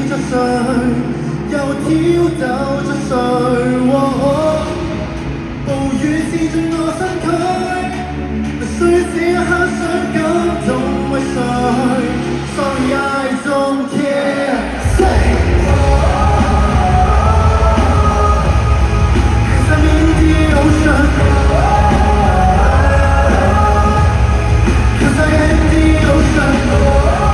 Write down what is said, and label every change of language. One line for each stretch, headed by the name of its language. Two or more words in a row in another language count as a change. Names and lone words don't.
Cantonese: 誰，又挑逗着誰？暴雨刺進我身軀，雖此一刻想感動為誰 ？
English: Sorry I don't care。 Cause I'm in the ocean. Cause I am the ocean.